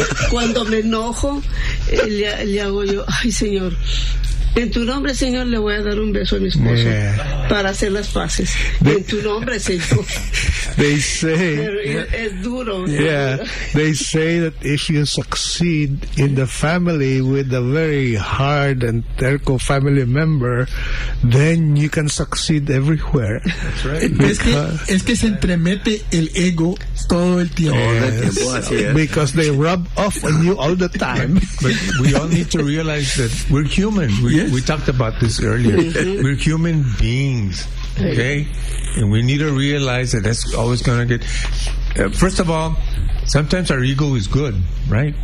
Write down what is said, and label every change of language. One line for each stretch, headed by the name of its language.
Spanish: Cuando me enojo, le hago yo, ay, Señor, en tu nombre, Señor, le voy a dar un beso a mi esposo, yeah, para hacer las paces. En tu nombre, Señor.
English: They say,
Spanish: es duro.
English: Yeah, they say that if you succeed in the family with a very hard and terco family member, then you can succeed everywhere. That's right.
Spanish: Es que se entremete el ego todo el tiempo.
English: Yes,
Spanish: el tiempo, así es.
English: Because they rub off on you all the time. But we all need to realize that we're human. We talked about this earlier. We're human beings. Okay, and we need to realize that that's always going to get. First of all, sometimes our ego is good, right?